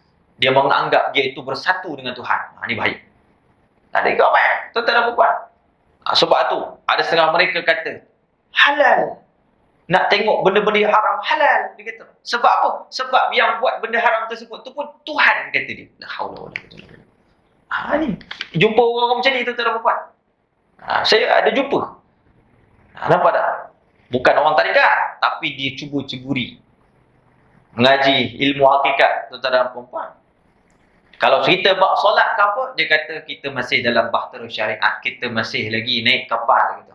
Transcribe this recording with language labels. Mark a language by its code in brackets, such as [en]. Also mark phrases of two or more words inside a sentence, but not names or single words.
[ms] Dia menganggap dia itu bersatu dengan Tuhan. Ini bahaya. Tak ada kau baik. Tuan-tuan dan puan. Sebab tu ada setengah mereka kata halal. Nak tengok benda-benda yang haram halal, dia kata. Sebab apa? Sebab yang buat benda haram tersebut tu pun Tuhan, kata dia. [ar] لا حول ولا قوة إلا بالله. [ms] Ni jumpa orang macam ni tuan-tuan dan puan. Saya ada jumpa. Nampak tak? Bukan orang tarikat, tapi dia cuba ceburi mengaji ilmu hakikat, tuan-tuan dan puan. Kalau cerita bab solat ke apa, dia kata kita masih dalam bahtera syariat, kita masih lagi naik kapal, gitu.